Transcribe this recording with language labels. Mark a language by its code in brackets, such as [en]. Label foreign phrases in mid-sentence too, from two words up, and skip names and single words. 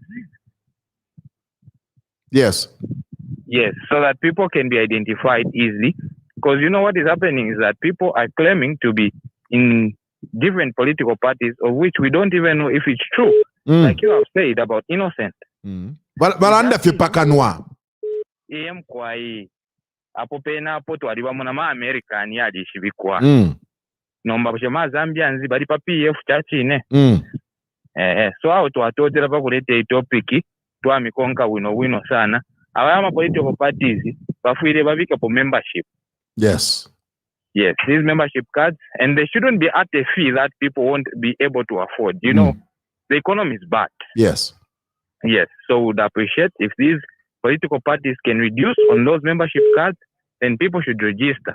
[en] Yes. Yes, so that people can be identified easily. Because you know what is happening is that people are claiming to be in different political parties of which we don't even know if it's true. Like you have said about innocent. [bem] Balanda fipakanwa. Kwai apo pena apo twaliba muna ma American yadi shibikwa. Nomba kushema Zambians bali pa PF chachine. So aho twatotera pa kuleta topic twamikonka wino sana. Abama [en] political parties [bem] bafuire babika po membership. [en] Yes. Yes, these membership cards, and they shouldn't be at a fee that people won't be able to afford. You know, the economy is bad. Yes. Yes, so would appreciate if these political parties can reduce on those membership cards, then people should register.